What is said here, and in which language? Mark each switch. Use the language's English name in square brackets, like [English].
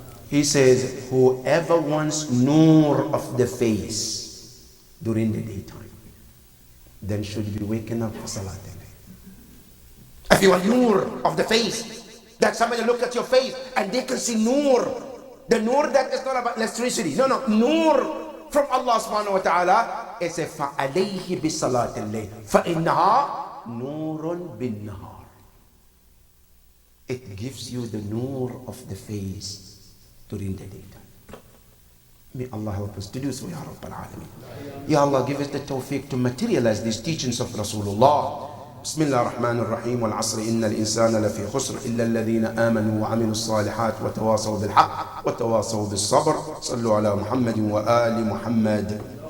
[English] He says, whoever wants nur of the face during the daytime, then should be waking up for Salat al-Layl. If you want nur of the face, that somebody look at your face and they can see nur. The nur that is not about electricity. No, nur from Allah subhanahu wa ta'ala. It's a [Arabic] فَعَلَيْهِ بِصَلَاةِ اللَّيْلِ فَإِنَّهَا نُورٌ بِالنَّهَارِ. [English] It gives you the nur of the face during the daytime. May Allah help us to do so, Ya Rabbal Alameen. Ya Allah, give us the tawfiq to materialize these teachings of Rasulullah. [Arabic] بسم الله الرحمن الرحيم والعصر إن الإنسان لفي خسر إلا الذين آمنوا وعملوا الصالحات وتواصوا بالحق وتواصوا بالصبر. صلوا على محمد وآل محمد.